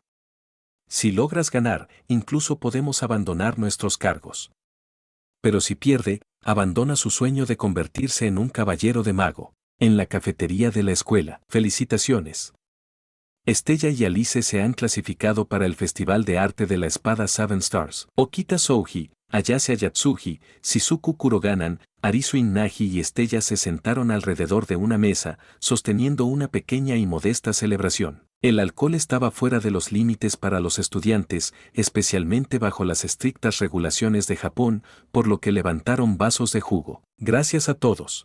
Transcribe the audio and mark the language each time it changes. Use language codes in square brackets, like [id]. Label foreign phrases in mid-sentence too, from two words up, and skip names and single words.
[es] Si logras ganar, incluso podemos abandonar nuestros cargos. Pero si pierde, abandona su sueño de convertirse en un caballero de mago. En la cafetería de la escuela. Felicitaciones. Estella y Alice se han clasificado para el Festival de Arte de la Espada Seven Stars. Okita Souji, Ayase Ayatsuji, Shizuku Kuroganan, Arisu Inagi y Estella se sentaron alrededor de una mesa, sosteniendo una pequeña y modesta celebración. El alcohol estaba fuera de los límites para los estudiantes, especialmente bajo las estrictas regulaciones de Japón, por lo que levantaron vasos de jugo. Gracias a todos.